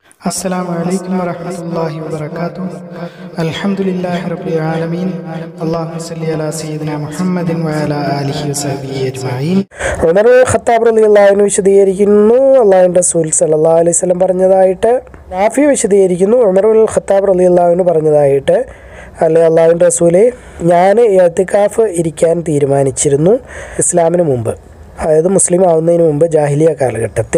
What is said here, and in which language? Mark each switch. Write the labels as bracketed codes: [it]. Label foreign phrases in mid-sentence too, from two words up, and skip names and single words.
[ar] السلام عليكم ورحمة الله وبركاته. الحمد لله رب العالمين. اللهم صل على سيدنا محمد وعلى آله وصحبه أجمعين. [ml] ഉമർ ഖത്താബ് [ar] رضي الله عنه [ml] വിശദീകരിക്കുന്നു, അല്ലാഹുവിൻ്റെ റസൂൽ [ar] صلى الله عليه وسلم [ml] പറഞ്ഞതായിട്ട്. നാഫി വിശദീകരിക്കുന്നു, ഉമർ ഖത്താബ് [ar] رضي الله عنه [ml] പറഞ്ഞതായിട്ട്, അല്ലെ അല്ലാഹുവിൻ്റെ റസൂലെ, ഞാൻ ഇഅ്തികാഫ് ഇരിക്കാൻ തീരുമാനിച്ചിരുന്നു ഇസ്ലാമിന് മുമ്പ്, അതായത് മുസ്ലിം ആവുന്നതിന് മുമ്പ് ജാഹിലിയ കാലഘട്ടത്തിൽ.